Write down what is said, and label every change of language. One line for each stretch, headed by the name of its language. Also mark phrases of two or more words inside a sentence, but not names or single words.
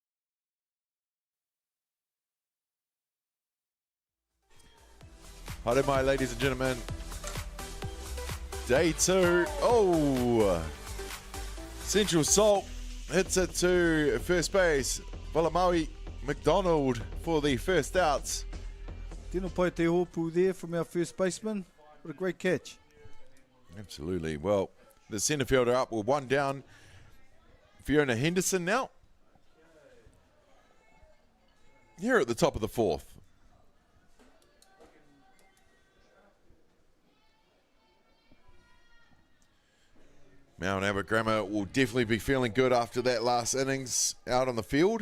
English: Hi, my ladies and gentlemen. Day 2. Oh! Central Salt hits it to first base. Valamaui McDonald for the first outs.
Māori: Tino pai te hopu
English: there from our first baseman. What a great catch. Absolutely. Well, the centre fielder up with 1 down. Fiona Henderson now. Here at the top of the 4th. Mount Albert Grammar will definitely be feeling good after that last innings out on the field.